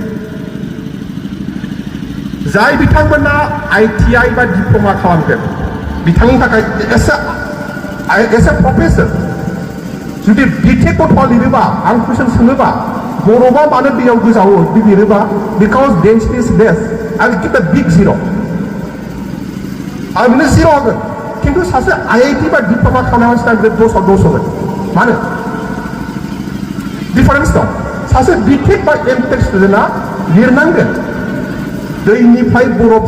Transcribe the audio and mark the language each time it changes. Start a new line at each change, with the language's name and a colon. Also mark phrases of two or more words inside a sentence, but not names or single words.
Bodo: जाय बिथांमोना ITI बा डिप्ल'मा खालामगोन बिथांनि थाखाय
English: as a professor
Bodo: जुदि B.Tech गथ'आ लिरोबा आं कुइसन सोङोबा बरफआ मानो दैयाव गोजावो बे लिरोबा
English: because density is less
Bodo: आं
English: give the big zero'
Bodo: आं बिनो जिर' होगोन खिन्थु सासे IIT बा डिप्ल'मा खालामनाय मानसिना 10 होगोन मानो डिफारेन्स दं सासे B.Tech बा M.Tech स्टुडेन्टआ लिरनांगोन दैनिफ्राय बरफ